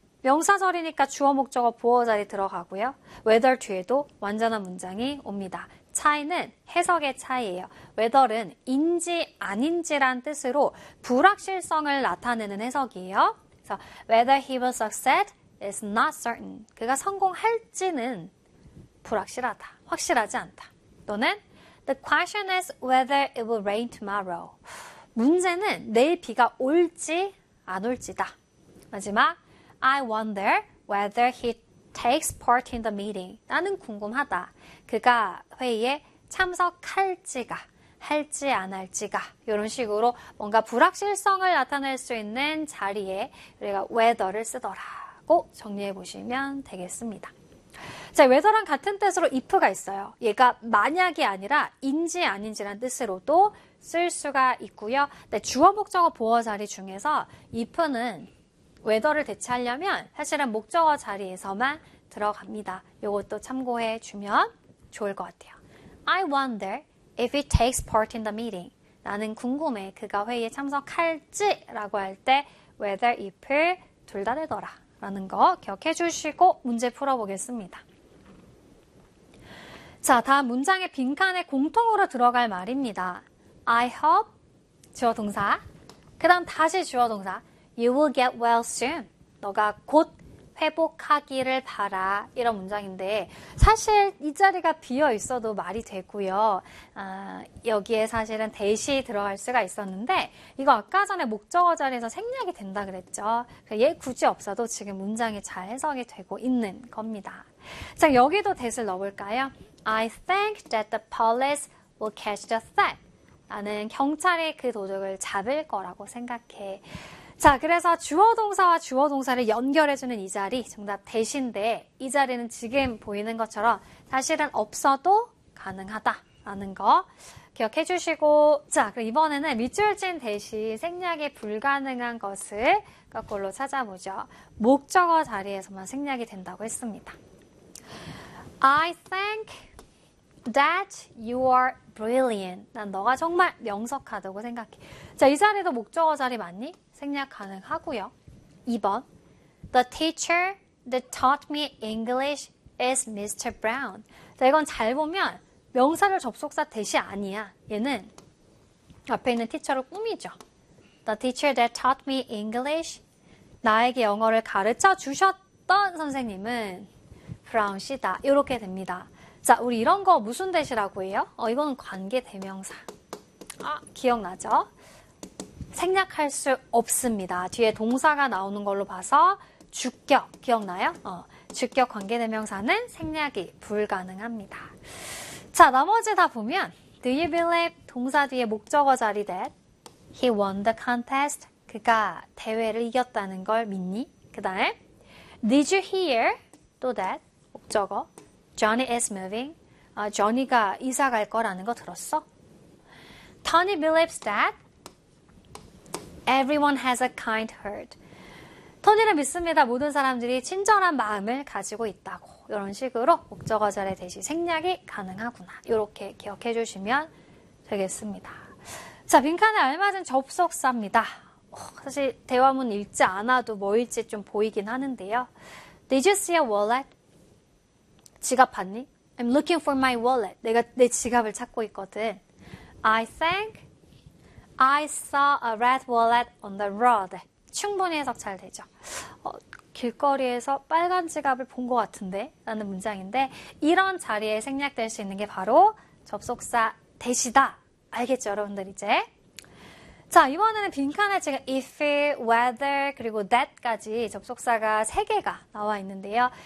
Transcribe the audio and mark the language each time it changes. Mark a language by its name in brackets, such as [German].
[Korean] 명사절이니까 주어 목적어 보어 자리 들어가고요. whether 뒤에도 완전한 문장이 옵니다. 차이는 해석의 차이예요. whether은 인지 아닌지란 뜻으로 불확실성을 나타내는 해석이에요. 그래서 [English] whether he will succeed is not certain. [Korean] 그가 성공할지는 불확실하다. 확실하지 않다. 또는 [English] the question is whether it will rain tomorrow. [Korean] 문제는 내일 비가 올지 안 올지다. [English] 마지막 I wonder whether he takes part in the meeting. [Korean] 나는 궁금하다. 그가 회의에 참석할지가, 할지 안 할지가. 이런 식으로 뭔가 불확실성을 나타낼 수 있는 자리에 우리가 whether를 쓰더라고 정리해 보시면 되겠습니다. 자, whether랑 같은 뜻으로 if가 있어요. 얘가 만약이 아니라 인지 아닌지란 뜻으로도 쓸 수가 있고요. 네, 주어 목적어 보어 자리 중에서 if는 whether를 대체하려면 사실은 목적어 자리에서만 들어갑니다. 이것도 참고해 주면 좋을 것 같아요. [English] I wonder if he takes part in the meeting. [Korean] 나는 궁금해. 그가 회의에 참석할지라고 할때 whether, if을 둘다 되더라. 라는 거 기억해 주시고 문제 풀어 보겠습니다. 자, 다음 문장의 빈칸에 공통으로 들어갈 말입니다. [English] I hope [Korean] 주어 동사. 그 다음 다시 주어 동사. [English] You will get well soon. [Korean] 너가 곧 회복하기를 바라. 이런 문장인데 사실 이 자리가 비어 있어도 말이 되고요. 여기에 사실은 대시 들어갈 수가 있었는데 이거 아까 전에 목적어 자리에서 생략이 된다 그랬죠. 얘 굳이 없어도 지금 문장이 잘 해석이 되고 있는 겁니다. 자, 여기도 대시를 넣어볼까요? [English] I think that the police will catch the thief. [Korean] 나는 경찰이 그 도둑을 잡을 거라고 생각해. 자, 그래서 주어 동사와 주어 동사를 연결해 주는 이 자리 정답 대신데 이 자리는 지금 보이는 것처럼 사실은 없어도 가능하다라는 거 기억해 주시고 자, 그럼 이번에는 밑줄 친 대시 생략이 불가능한 것을 거꾸로 찾아보죠. 목적어 자리에서만 생략이 된다고 했습니다. [English] I think that you are brilliant. [Korean] 난 너가 정말 명석하다고 생각해. 자, 이 자리도 목적어 자리 맞니? 생략 가능하고요. 2번. [English] The teacher that taught me English is Mr. Brown. [Korean] 자, 이건 잘 보면 명사를 접속사 대시 아니야. 얘는 앞에 있는 teacher를 꾸미죠. [English] The teacher that taught me English. [Korean] 나에게 영어를 가르쳐 주셨던 선생님은 브라운 씨다. 이렇게 됩니다. 자, 우리 이런 거 무슨 대시라고 해요? 이건 관계 대명사. 아, 기억나죠? 생략할 수 없습니다. 뒤에 동사가 나오는 걸로 봐서 주격 기억나요? 주격 관계대명사는 생략이 불가능합니다. 자, 나머지 다 보면 [English] Do you believe [Korean] 동사 뒤에 목적어 자리 [English] that he won the contest? [Korean] 그가 대회를 이겼다는 걸 믿니? 그다음 [English] Did you hear [Korean] 또 [English] that [Korean] 목적어 [English] Johnny is moving. [Korean] Johnny가 이사 갈 거라는 거 들었어? [English] Tony believes that Everyone has a kind heart. [Korean] 토니를 믿습니다. 모든 사람들이 친절한 마음을 가지고 있다고. 이런 식으로 목적어 자리 대시 생략이 가능하구나. 이렇게 기억해 주시면 되겠습니다. 자, 빈칸에 알맞은 접속사입니다. 사실 대화문 읽지 않아도 뭐일지 좀 보이긴 하는데요. [English] Did you see a wallet? [Korean] 지갑 봤니? [English] I'm looking for my wallet. [Korean] 내가 내 지갑을 찾고 있거든. [English] I think I saw a red wallet on the road. [Korean] 충분히 해석 잘 되죠. 길거리에서 빨간 지갑을 본것 같은데? 라는 문장인데, 이런 자리에 생략될 수 있는 게 바로 접속사 대시다. 알겠죠, 여러분들 이제? 자, 이번에는 빈칸에 지금 if, whether, 그리고 that까지 접속사가 3개가 나와 있는데요.